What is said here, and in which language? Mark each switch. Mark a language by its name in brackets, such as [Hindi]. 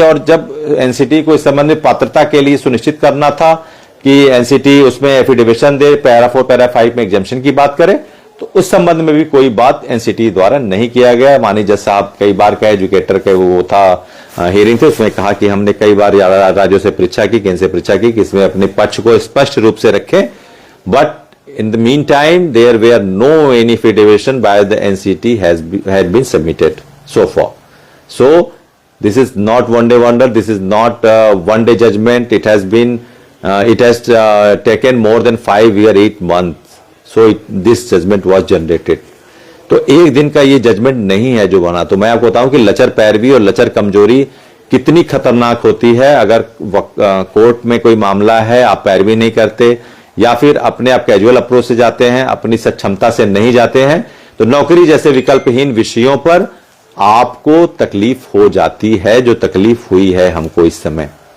[Hindi] और जब एनसीटी को इस संबंध में पात्रता के लिए सुनिश्चित करना था कि एनसीटी उसमें एफिडेविशन दे, पैरा 4 पैरा 5 में एग्जाम्पशन की बात करे, तो उस संबंध में भी कोई बात एनसीटी द्वारा नहीं किया गया। माननीय जज साहब कई बार का एजुकेटर के वो था हियरिंग थे, उसमें कहा कि हमने कई बार राज्यों से परीक्षा की, केंद्र से परीक्षा की कि इसमें अपने पक्ष को स्पष्ट रूप से रखें। [English] But in the meantime there were no any affidavit by the NCT had been submitted so far. So this is not one day wonder, this is not one day judgment. It has been it has taken more than 5 years 8 months, so this judgment was generated. [Hindi] तो एक दिन का ये judgement नहीं है जो बना। तो मैं आपको बताऊं कि लचर पैरवी और लचर कमजोरी कितनी खतरनाक होती है। अगर कोर्ट में कोई मामला है, आप पैरवी नहीं करते या फिर अपने आप कैजुअल अप्रोच से जाते हैं, अपनी सक्षमता से नहीं जाते हैं, तो नौकरी जैसे विकल्पहीन विषयों पर आपको तकलीफ हो जाती है, जो तकलीफ हुई है हमको इस समय।